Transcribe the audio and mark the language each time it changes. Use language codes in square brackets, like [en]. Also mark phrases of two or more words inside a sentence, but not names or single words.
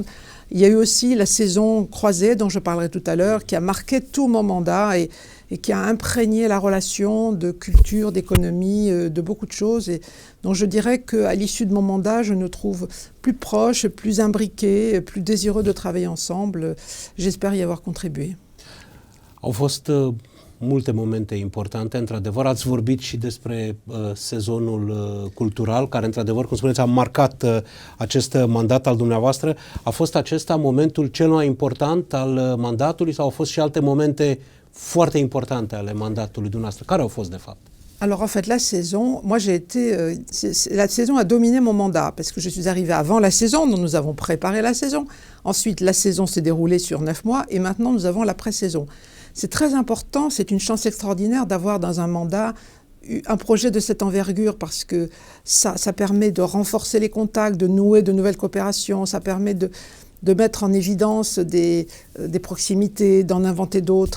[fr] Il y a eu aussi la saison croisée dont je parlerai tout à l'heure, qui a marqué tout mon mandat et qui a imprégné la relation de culture, d'économie, de beaucoup de choses. Et donc je dirais qu'à l'issue de mon mandat, je nous trouve plus proches, plus imbriqués, plus désireux de travailler ensemble. J'espère y avoir contribué. [ro] Au fost multe momente importante, într-adevăr. Ați vorbit și despre sezonul cultural, care, într-adevăr, cum spuneți, a marcat acest mandat al dumneavoastră. A fost acesta momentul cel mai important al mandatului sau au fost și alte momente foarte importante ale mandatului dumneavoastră? Care au fost, de fapt? [fr] Alors en fait, la saison, moi j'ai été... la saison a dominé mon mandat, parce que je suis arrivée avant la saison, donc nous avons préparé la saison. Ensuite, la saison s'est déroulée sur 9 mois, et maintenant nous avons la pré-saison. C'est très important, c'est une chance extraordinaire d'avoir dans un mandat un projet de cette envergure, parce que ça permet de renforcer les contacts, de nouer de nouvelles coopérations, ça permet de mettre en évidence des proximités, d'en inventer d'autres.